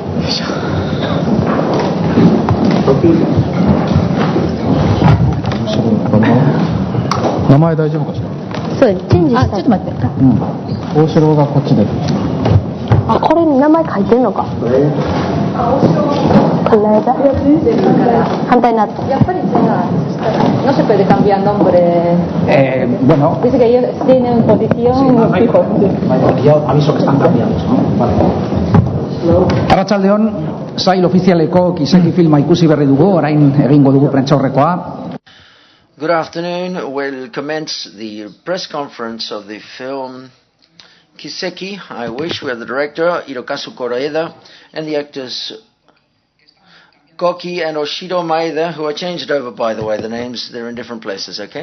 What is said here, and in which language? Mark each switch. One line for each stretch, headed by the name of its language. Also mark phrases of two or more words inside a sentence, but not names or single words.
Japanese: 名前大丈夫かしら。そうです。チェンジした。ちょっと待って。大城がこっちで。あ、これに名前書いてんのか。反対になった。やっぱり違う。
Spanish: No se puede cambiar nombre. Bueno. Dice que ellos tienen posición. Aviso que están cambiando, ¿no? Vale.
Basque: Arratsaldeon, sail ofizialeko Kiseki filma ikusi berri dugu, orain egingo dugu prentsaurrekoa.
English: Good afternoon. We'll commence the press conference of the film Kiseki, I Wish. We have the director, Hirokazu Koreeda, and the actors Koki and Oshido Maeda, who are changed over, by the way. The names, they're in different places, okay?